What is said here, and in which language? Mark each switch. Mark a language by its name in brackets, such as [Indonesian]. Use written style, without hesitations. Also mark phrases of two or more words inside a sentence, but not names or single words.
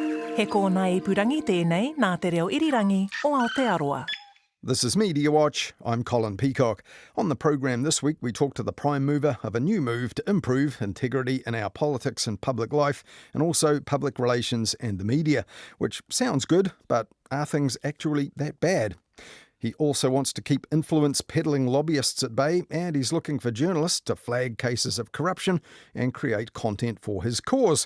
[Māori] He kōna ipurangi tēnei nā te reo irirangi o Aotearoa. [English] This is Mediawatch. I'm Colin Peacock. On the programme this week, we talk to the prime mover of a new move to improve integrity in our politics and public life, and also public relations and the media, which sounds good, but are things actually that bad? He also wants to keep influence peddling lobbyists at bay, and he's looking for journalists to flag cases of corruption and create content for his cause.